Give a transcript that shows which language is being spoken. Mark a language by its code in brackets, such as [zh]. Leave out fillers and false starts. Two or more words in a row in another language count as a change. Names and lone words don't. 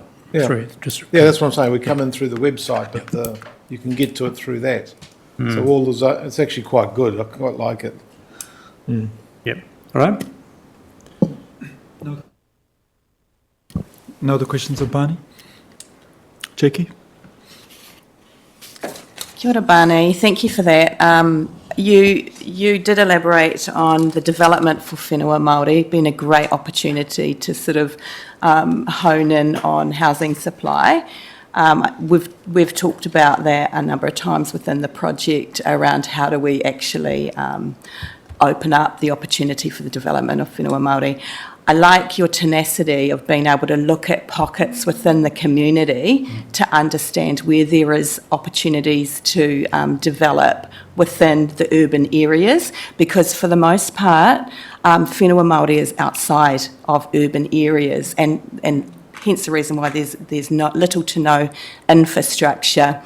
[en] Yeah, Yeah, that's what I'm saying. We come in through the website, but you can get to it through that. So all the it's actually quite good. I quite like it. Yep. All right. No other questions of Barney? Jackie? [mi] Kia ora, Barney. [en] Thank you for that. You did elaborate on the development for [mi] whenua Māori [en] being a great opportunity to sort of hone in on housing supply. We've talked about that a number of times within the project around how do we actually open up the opportunity for the development of [mi] whenua Māori. [en] I like your tenacity of being able to look at pockets within the community to understand where there is opportunities to develop within the urban areas, because for the most part, [mi] whenua Māori [en] is outside of urban areas, and hence the reason why there's not little to no infrastructure.